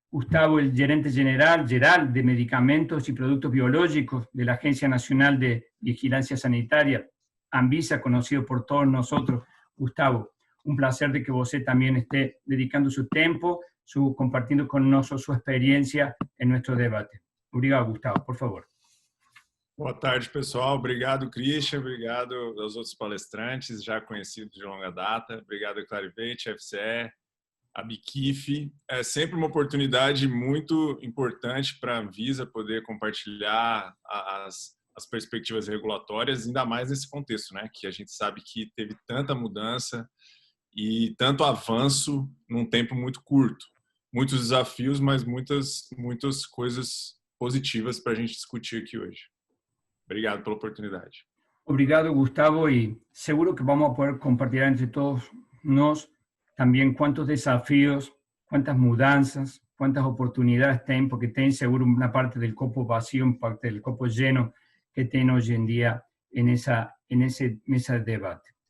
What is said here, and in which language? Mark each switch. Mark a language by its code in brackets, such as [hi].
[es] Gustavo, el gerente general de Medicamentos y Productos Biológicos de la Agencia Nacional de Vigilancia Sanitaria, Anvisa, conocido por todos nosotros. Gustavo, un placer de que [pt] você [es] también esté dedicando su tiempo, compartiendo con nosotros su experiencia en nuestro debate. [pt] Obrigado, Gustavo, por favor. Boa tarde, pessoal. Obrigado, Christian. Obrigado aos outros palestrantes, já conhecidos de longa data. Obrigado, Clarivate, FCE, a Bikif. É sempre uma oportunidade muito importante para a Anvisa poder compartilhar as perspectivas regulatórias, ainda mais nesse contexto, né? Que a gente sabe que teve tanta mudança e tanto avanço num tempo muito curto. Muitos desafios, mas muitas coisas positivas para a gente discutir aqui hoje. Obrigado pela oportunidade. Obrigado, Gustavo, [es] y seguro que vamos a poder compartir entre todos nos también cuántos desafíos, cuántas mudanzas, cuántas oportunidades tienen, porque tienen seguro una parte del copo vacío, una parte del copo lleno que tienen hoy en día en esa mesa de debate.